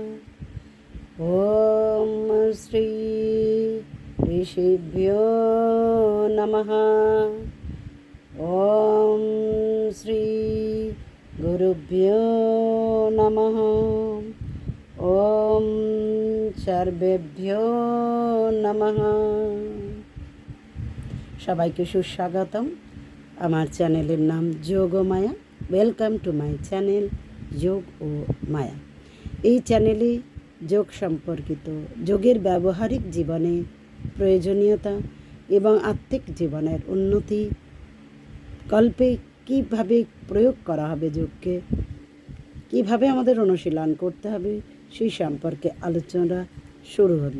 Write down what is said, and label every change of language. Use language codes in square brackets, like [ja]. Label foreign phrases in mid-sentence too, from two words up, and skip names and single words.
[sa] ॐ श्री ऋषिभ्यो नमः। ॐ श्री गुरुभ्यो नमः। ॐ सर्वेभ्यो नमः। [bn] সবাইকে সুস্বাগতম। আমার চ্যানেলের নাম যোগ ও মায়া। [en] welcome to my channel [bn] যোগ ও মায়া। এই চ্যানেলে যোগ সম্পর্কিত, যোগের ব্যবহারিক জীবনে প্রয়োজনীয়তা এবং আত্মিক জীবনের উন্নতি কল্পে কীভাবে প্রয়োগ করা হবে, যোগকে কীভাবে আমাদের অনুশীলন করতে হবে, সেই সম্পর্কে আলোচনা শুরু হলো।